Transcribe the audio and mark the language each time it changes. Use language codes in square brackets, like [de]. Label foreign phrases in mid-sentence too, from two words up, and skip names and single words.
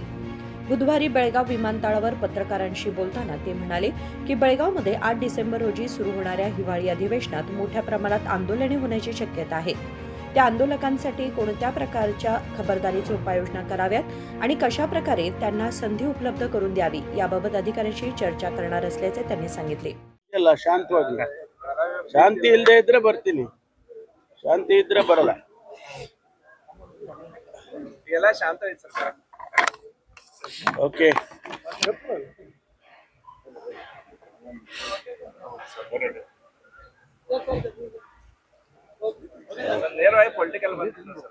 [mr] बुधवारी बेळगाव विमानतळावर पत्रकारांशी बोलताना ते म्हणाले की बेळगावमध्ये 8 डिसेंबर रोजी सुरू होणाऱ्या हिवाळी अधिवेशनात मोठ्या प्रमाणात आंदोलने होण्याची शक्यता आहे। त्या आंदोलकांसाठी कोणत्या प्रकारच्या खबरदारीची उपाययोजना कराव्यात आणि कशा प्रकारे त्यांना संधी उपलब्ध करून द्यावी याबाबत अधिकाऱ्यांशी चर्चा करणार असल्याचे त्यांनी सांगितले। [kn] ಎಲ್ಲ ಶಾಂತವಾಗಿ ಶಾಂತಿ ಇಲ್ಲದೆ ಇದ್ರೆ ಬರ್ತೀನಿ, ಶಾಂತಿ ಇದ್ರೆ ಬರಲ್ಲ। ಎಲ್ಲ ಶಾಂತ ಐತೆ ಸರ್। ಓಕೆ, ನೇರವಾಗಿ ಪೊಲಿಟಿಕಲ್ ಬಂದಿಲ್ಲ ಸರ್।